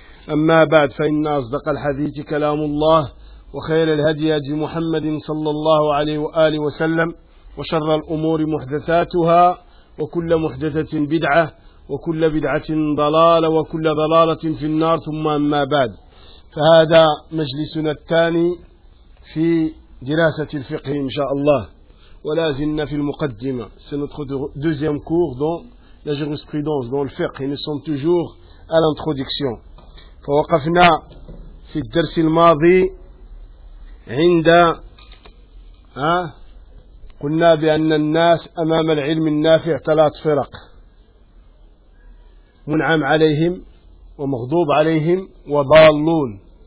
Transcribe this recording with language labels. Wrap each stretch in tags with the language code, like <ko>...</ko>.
<ar>أما بعد، فإن أصدق الحديث كلام الله، وخير الهدي هدي محمد صلى الله عليه وآله وسلم، وشر الأمور محدثاتها، وكل محدثة بدعة، وكل بدعة ضلالة، وكل ضلالة في النار. ثم أما بعد، فهذا مجلسنا الثاني في دراسة الفقه إن شاء الله، ولا زلنا في المقدمة.</ar> <fr>C'est notre deuxième cours dans la jurisprudence, dans le fiqh. Nous sommes toujours à l'introduction.</fr> <ar>فوقفنا في الدرس الماضي عند قلنا بأن الناس أمام العلم النافع ثلاث فرق: منعم عليهم ومغضوب عليهم وضالون.</ar>